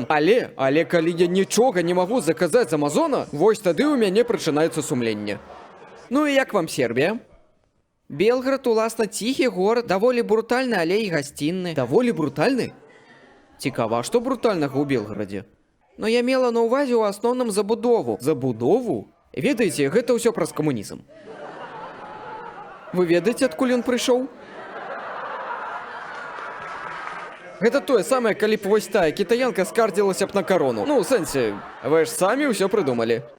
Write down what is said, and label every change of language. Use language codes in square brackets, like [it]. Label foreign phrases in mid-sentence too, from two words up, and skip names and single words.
[uk] Але коли я нічого не можу заказати з Амазона, ось тоді у мене починається сумління. Ну і як вам Сербія? Белград, уласна тихий город, доволі брутальний, але і гостинний. Доволі брутальний? Цікаво, а що брутального у Белграді? Ну я мела на увазі у основному забудову. Забудову? [be] Ведаеце, гэта ўсё праз камунізм. Вы ведаеце, адкуль ён прыйшоў? Гэта тое самае, калі б вось тая кітаянка скардзілася б на карону. Ну, у сэнсе, вы ж самі ўсё прыдумалі.